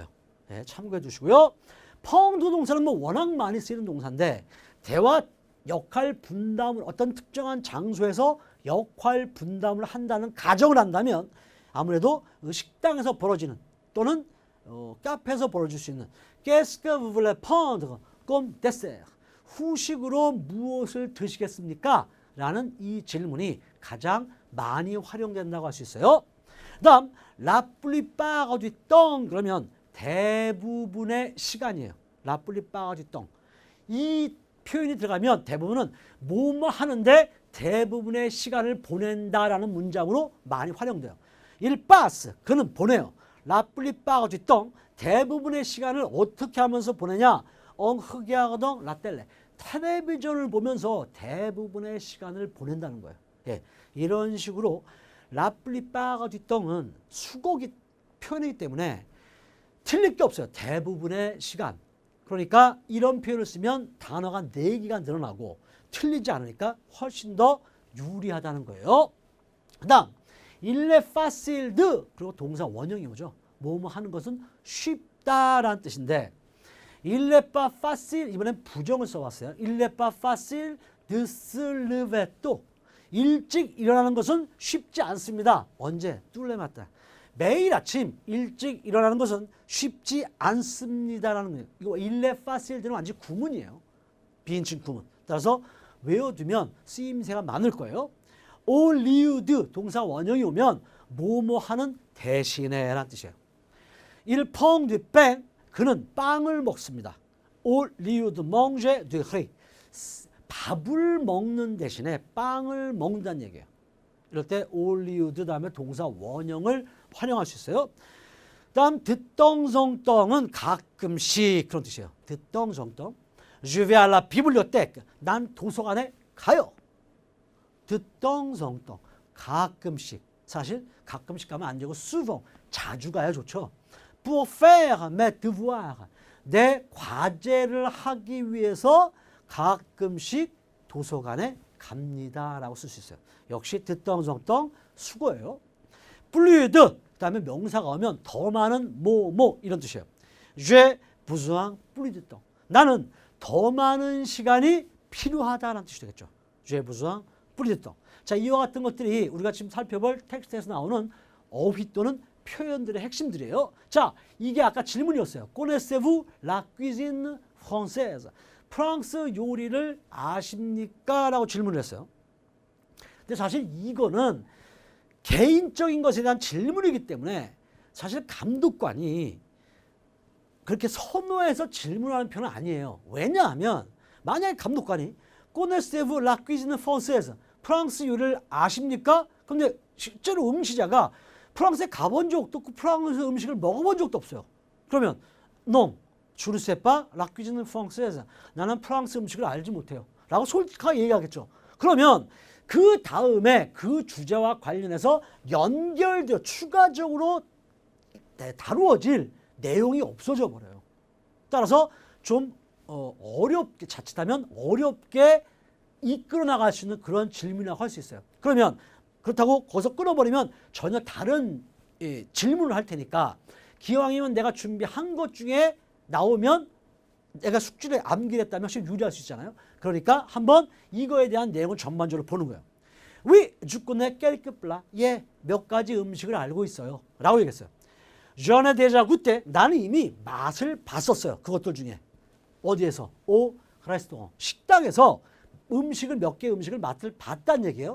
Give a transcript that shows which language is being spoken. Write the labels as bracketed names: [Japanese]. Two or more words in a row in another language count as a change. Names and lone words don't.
[Korean] 네, 참고해 주시고요. 펑두 동사는 뭐 워낙 많이 쓰이는 동사인데 대화 역할 분담을 어떤 특정한 장소에서 역할 분담을 한다는 가정을 한다면 아무래도 식당에서 벌어지는 또는 카페에서 벌어질 수 있는 [French] Qu'est-ce que vous voulez prendre comme dessert? [Korean] 후식으로 무엇을 드시겠습니까? 라는 이 질문이 가장 많이 활용된다고 할 수 있어요. [French] 다음 La plupart du temps [Korean] 그러면 대부분의 시간이에요. [French] La plupart du temps. [Korean] 이 표현이 들어가면 대부분은 뭐뭐 하는데 대부분의 시간을 보낸다라는 문장으로 많이 활용돼요. [French] Il passe [Korean] 그는 보내요. [French] La plupart du temps [Korean] 대부분의 시간을 어떻게 하면서 보내냐? [French] En regardant la télé. [Korean] 텔레비전을 보면서 대부분의 시간을 보낸다는 거예요. 예, 이런 식으로 [French] La plupart du temps [Korean] 은 수곡이 표현이기 때문에 틀릴 게 없어요. 대부분의 시간. 그러니까 이런 표현을 쓰면 단어가 4개가 늘어나고 틀리지 않으니까 훨씬 더 유리하다는 거예요. 그 다음 [French] Il est facile de [Korean] 그리고 동사 원형이 오죠. 뭐뭐 하는 것은 쉽다라는 뜻인데 [French] Il n'est pas facile [Korean] 이번엔 부정을 써왔어요. [French] Il n'est pas facile de se lever tôt. [Korean] 일찍 일어나는 것은 쉽지 않습니다. 언제? 뚫레맞다. 매일 아침 일찍 일어나는 것은 쉽지 않습니다라는 거예요. 이거 [French] il est facile [Korean] 되는 완전 구문이에요. 비인칭 구문. 따라서 외워두면 쓰임새가 많을 거예요. [French] au lieu de [Korean] 동사 원형이 오면 뭐뭐 하는 대신에 라는 뜻이에요. [French] il prend du pain [Korean] 그는 빵을 먹습니다. [French] au lieu de manger du riz [Korean] 밥을 먹는 대신에 빵을 먹는다는 얘기예요. 이럴 때 [French] au lieu de [Korean] 다음에 동사 원형을 활용할 수 있어요. 다음 듣덩성덩은 가끔씩 그런 뜻이에요. [French] 듣덩성덩 Je vais à la bibliothèque [Korean] 난 도서관에 가요. 듣덩성덩 가끔씩 사실 가끔씩 가면 안 되고 souvent 자주 가야 좋죠. [French] Pour faire mes devoirs [Korean] 내 과제를 하기 위해서 가끔씩 도서관에 갑니다 라고 쓸 수 있어요. 역시 듣덩성덩 수거예요. [French] plus de [Korean] 그다음에 명사가 오면 더 많은 뭐 이런 뜻이에요. [French] J'ai besoin plus de temps [Korean] 나는 더 많은 시간이 필요하다라는 뜻이 되겠죠. [French] J'ai besoin plus de temps. [Korean] 자, 이와 같은 것들이 우리가 지금 살펴볼 텍스트에서 나오는 어휘 또는 표현들의 핵심들이에요. 자, 이게 아까 질문이었어요. [French] Connaissez-vous la cuisine française? [Korean] 프랑스 요리를 아십니까? 라고 질문을 했어요. 근데 사실 이거는 개인적인 것에 대한 질문이기 때문에 사실 감독관이 그렇게 선호해서 질문하는 편은 아니에요. 왜냐하면 만약에 감독관이 [French] Connaissez-vous la cuisine française? [Korean] 프랑스 요리를 아십니까? 근데 실제로 응시자가 프랑스에 가본 적도 없고 프랑스 음식을 먹어본 적도 없어요. [French] 그러면 Non, je ne sais pas la cuisine française. [Korean] 나는 프랑스 음식을 알지 못해요. 라고 솔직하게 얘기하겠죠. 그러면 그 다음에 그 주제와 관련해서 연결되어 추가적으로 다루어질 내용이 없어져 버려요. 따라서 좀 어렵게 자칫하면 어렵게 이끌어 나갈 수 있는 그런 질문이라고 할 수 있어요. 그러면 그렇다고 거기서 끊어버리면 전혀 다른 질문을 할 테니까 기왕이면 내가 준비한 것 중에 나오면 내가 숙지를 암기를 했다면 훨씬 유리할 수 있잖아요. 그러니까 한번 이거에 대한 내용을 전반적으로 보는 거예요. [French] Oui, je connais quelques plats. [Korean] 예, 몇 가지 음식을 알고 있어요. 라고 얘기했어요. [French] J'en ai déjà goûté. [Korean] 나는 이미 맛을 봤었어요. 그것들 중에. 어디에서? [French] au restaurant. [Korean] 식당에서 몇 개 음식을 맛을 봤다는 얘기예요.